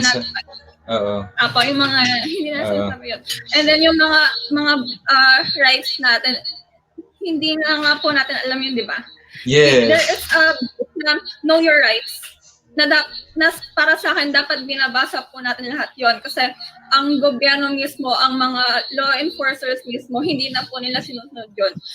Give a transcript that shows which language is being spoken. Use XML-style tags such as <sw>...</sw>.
<tl>Yung mga hindi na sinasabi yun.</tl> <en>And then</en> <tl>yung mga rights natin, hindi na nga po natin alam yun, di ba?</tl> <en>Yes. There is know your rights.</en> <tl>Na para sa akin, dapat binabasa po natin lahat yon kasi ang gobyerno mismo, ang mga law enforcers mismo, hindi na po nila sinusunod yun.</tl>